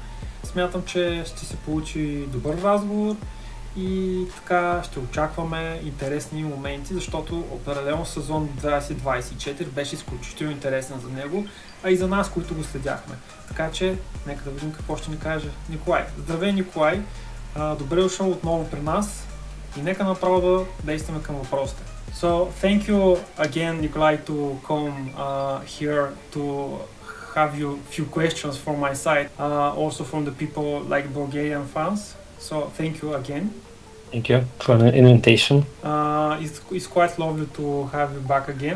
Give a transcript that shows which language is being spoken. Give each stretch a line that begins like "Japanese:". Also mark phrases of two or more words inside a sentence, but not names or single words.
Bulgarian: Смятам, че ще се получи добър разговор и така ще очакваме интересни моменти, защото определено сезон 2024 беше изключително интересен за него, а и за нас, които го следяхме. Така че, нека да видим какво ще ни каже Николай. Здравей, Николай! Добре дошъл отново при нас и нека направо да действаме към въпросите.
English: So, thank you again, Nikolai, to come here to have you few questions from my side, also from the people like Bulgarian fans. So, thank you again. Thank you for the invitation. It's quite lovely to have you back again.